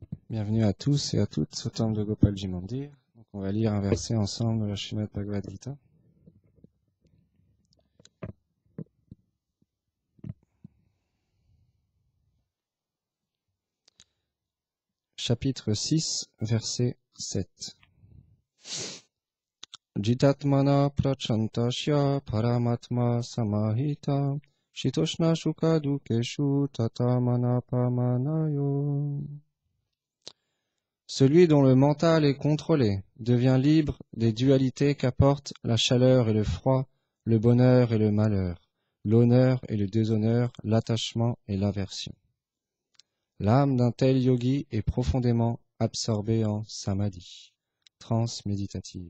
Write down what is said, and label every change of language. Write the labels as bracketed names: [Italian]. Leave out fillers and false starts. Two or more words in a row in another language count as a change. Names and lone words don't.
[French] Bienvenue à tous et à toutes au temple de Gopalji Mandir. Donc on va lire un verset ensemble de la Srimad Bhagavad Gita. Chapitre 6, verset 7. [Sanskrit] जितात्मनः प्रशान्तस्य परमात्मा समाहितः शीतोष्ण सुख दुःखेषु तथा मानापमानयोः. [French] Celui dont le mental est contrôlé devient libre des dualités qu'apportent la chaleur et le froid, le bonheur et le malheur, l'honneur et le déshonneur, l'attachement et l'aversion. L'âme d'un tel yogi est profondément absorbée en samadhi, transe méditative.